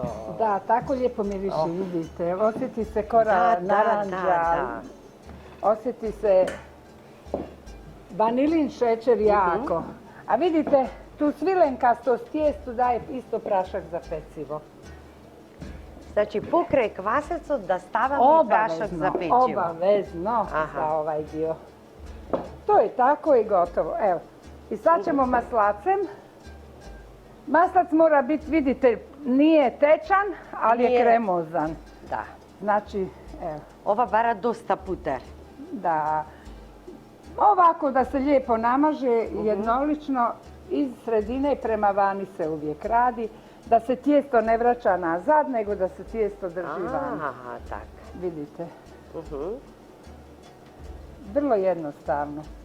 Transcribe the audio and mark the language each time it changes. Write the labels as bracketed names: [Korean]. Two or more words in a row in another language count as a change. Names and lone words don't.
[Croatian] Da, tako lijepo miriši, vidite. Osjeti se kora naranđa, osjeti se vanilin šećer jako. A vidite, tu svilenkastost tijestu daje isto prašak za pecivo. [Macedonian] Значи, покрај квасецот да ставаме и прашак за печиво. [Croatian] Obavezno za ovaj dio. To je tako i gotovo. Evo. I sad ćemo maslacem. Maslac mora biti, vidite, nije tečan, ali je kremozan. Da. Znači, evo. [Macedonian] Ова бара доста путер. [Croatian] Da. Ovako da se lijepo namaže jednolično, iz sredine prema vani se uvijek radi. Da se tijesto ne vraća nazad, nego da se tijesto drži vani. Aha, tak. Vidite. Vrlo jednostavno.